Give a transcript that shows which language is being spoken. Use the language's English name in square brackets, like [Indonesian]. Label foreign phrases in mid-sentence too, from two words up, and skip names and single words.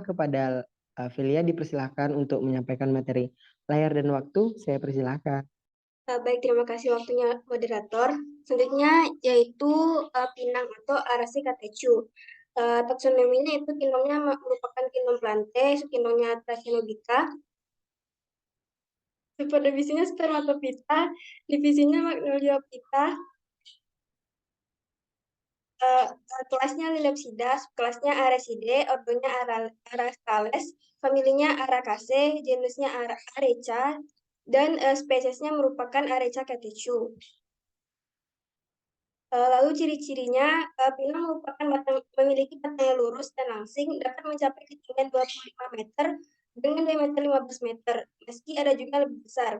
[Indonesian] Kepada Filia dipersilahkan untuk menyampaikan materi. Layar dan waktu, saya persilahkan. Baik, terima kasih waktunya moderator. Selanjutnya yaitu pinang atau Araceae catechu. Taksonominya itu kingdomnya merupakan kingdom Plantae, subkingdomnya Trachinobita. Subdivisinya Spermatophyta, divisinya Magnoliophyta. Kelasnya Liliopsida, kelasnya Araceae, ordonya Arastales, familinya Aracaceae, genusnya Areca, dan spesiesnya merupakan Areca catechu. Lalu ciri-cirinya, pinang memiliki batang yang lurus dan langsing, dapat mencapai ketinggian 25 meter dengan diameter 15 meter, meski ada juga lebih besar.